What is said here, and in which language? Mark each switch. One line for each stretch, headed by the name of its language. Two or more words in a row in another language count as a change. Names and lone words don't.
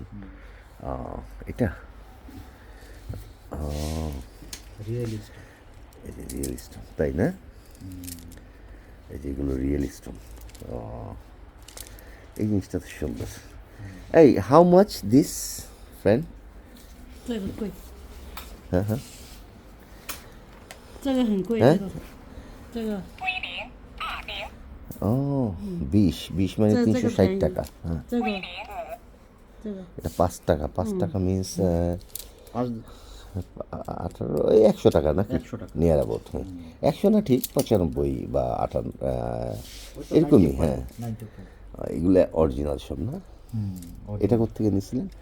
Bangla: এটা
English: real stone,
Bangla: তাই না? এই যেগুলো
English: real stone.
Bangla: এই জিনিসটা তো সুন্দর। এই
English: how much this friend?
Chinese: 这个贵，
Bangla: হ্যাঁ হ্যাঁ
Chinese: 这个很贵，哎这个
Bangla: ও 20 মানে
Chinese: 这个 360 便宜
Bangla: টাকা। হ্যাঁ
Chinese: 这个这个
Bangla: এটা 5 টাকা, 5 টাকা মিনস আর 18 ওই 100 টাকা নাকি? 100 টাকা।
English: near about,
Bangla: হ্যাঁ 100 না, ঠিক 95 বা 58 এরকমই। হ্যাঁ 95 এগুলো অরিজিনাল সব না? এটা কোত্থেকে নিয়েছিলেন?